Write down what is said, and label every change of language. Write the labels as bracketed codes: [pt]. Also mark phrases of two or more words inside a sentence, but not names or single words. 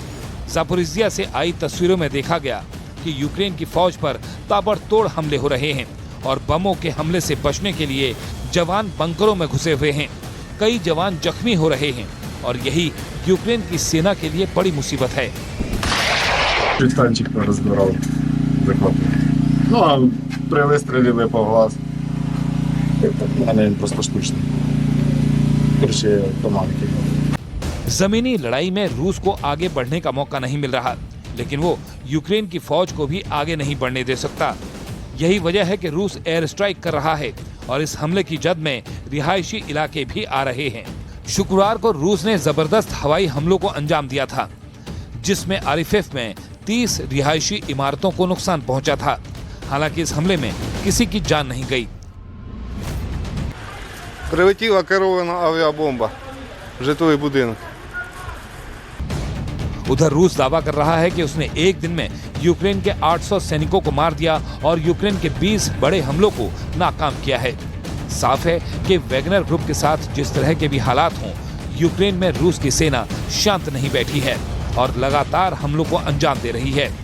[hi] जापोरिजिया से आई तस्वीरों में देखा गया कि यूक्रेन की फौज पर ताबड़तोड़ हमले हो रहे हैं और बमों के हमले से बचने के लिए जवान बंकरों में घुसे हुए हैं। कई जवान जख्मी हो रहे हैं और यही यूक्रेन की सेना के लिए बड़ी मुसीबत है। [ru] Танчик разбирал, захватывал. Ну, а при выстреле выпал глаз. Наверное, просто штучный. Короче, туманки. [hi] जमीनी लड़ाई में रूस को आगे बढ़ने का मौका नहीं मिल रहा, लेकिन वो यूक्रेन की फौज को भी आगे नहीं बढ़ने दे सकता। यही वजह है कि रूस [en] एयर स्ट्राइक [hi] कर रहा है और इस हमले की जद में रिहायशी इलाके भी आ रहे हैं। शुक्रवार को रूस ने जबरदस्त हवाई हमलों को अंजाम दिया था, जिसमें आरिफिफ में 30 रिहायशी इमारतों को नुकसान पहुंचा था। हालांकि इस हमले में किसी की जान नहीं गई। [uk] Прилетіла керована авіабомба в житловий будинок. [hi] उधर रूस दावा कर रहा है कि उसने एक दिन में यूक्रेन के 800 सैनिकों को मार दिया और यूक्रेन के 20 बड़े हमलों को नाकाम किया है। साफ है कि वैगनर ग्रुप के साथ जिस तरह के भी हालात हों, यूक्रेन में रूस की सेना शांत नहीं बैठी है और लगातार हमलों को अंजाम दे रही है।